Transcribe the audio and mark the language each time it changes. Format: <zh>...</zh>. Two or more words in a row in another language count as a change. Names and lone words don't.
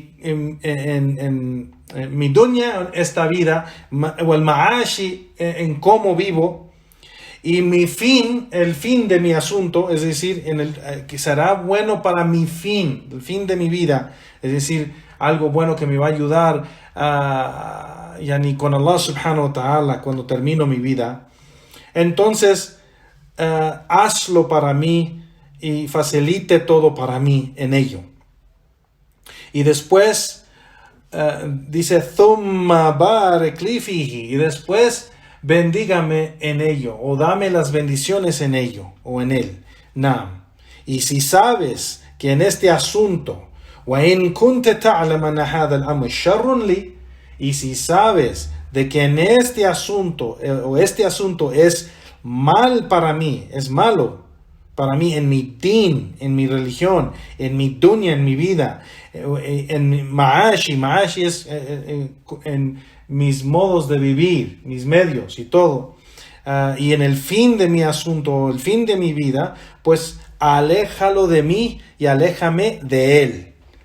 <es>mi dunya en esta vida, o el ma'ashi en cómo vivo, y mi fin, el fin de mi asunto, es decir, que será bueno para mi fin, el fin de mi vida, es decir, algo bueno que me va a ayudar yani con Allah</es> <ar>سبحانه وتعالى</ar> <es>cuando termino mi vida. Entonces, hazlo para mí y facilite todo para mí en ello. Y después dice,</es> <ar>ثم بارك لي فيه,</ar> <es>y después bendígame en ello, o dame las bendiciones en ello, o en él. Naam. Y si sabes que en este asunto,</es> <ar>وإن كنت تعلم أن هذا الأمر شر لي,</ar> <es>y si sabes de que en este asunto, o este asunto es mal para mí, es malo para mí en mi din, en mi religión, en mi dunya, en mi vida, en mi ma'ashi es en mis modos de vivir, mis medios y todo, y en el fin de mi asunto, el fin de mi vida, pues aléjalo de mí y aléjame de él.</es>